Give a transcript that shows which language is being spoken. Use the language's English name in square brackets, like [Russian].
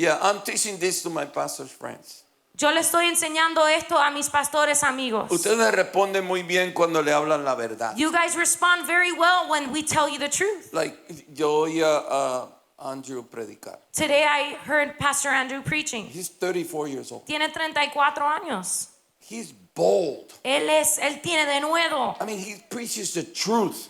[English] Yeah, I'm teaching this to my pastor's friends. [Spanish] Yo le estoy enseñando esto a mis pastores amigos. Ustedes responden muy bien cuando le hablan la verdad. [English] You guys respond very well when we tell you the truth. [Spanish] Like, yo oía a Andrew predicar. [English] Today I heard Pastor Andrew preaching. He's 34 years old. [Spanish] Tiene 34 años. [English] He's bold. [Spanish] Él tiene denuedo. [English] I mean, he preaches the truth.